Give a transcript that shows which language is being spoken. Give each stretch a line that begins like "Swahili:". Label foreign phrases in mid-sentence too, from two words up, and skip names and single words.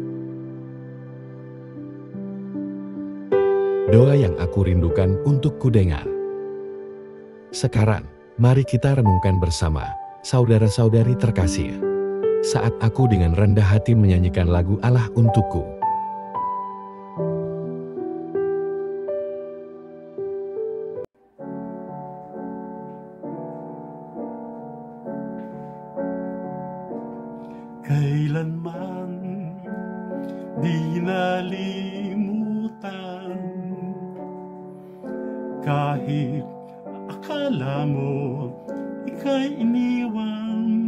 Indonesian: Doa yang aku rindukan untuk ku dengar. Sekarang, mari kita renungkan bersama, saudara-saudari terkasih. Saat aku dengan rendah hati menyanyikan lagu Allah untukku.
Filipino: Kailanman di nalimutan, kahit akala mo ika'y iniwan.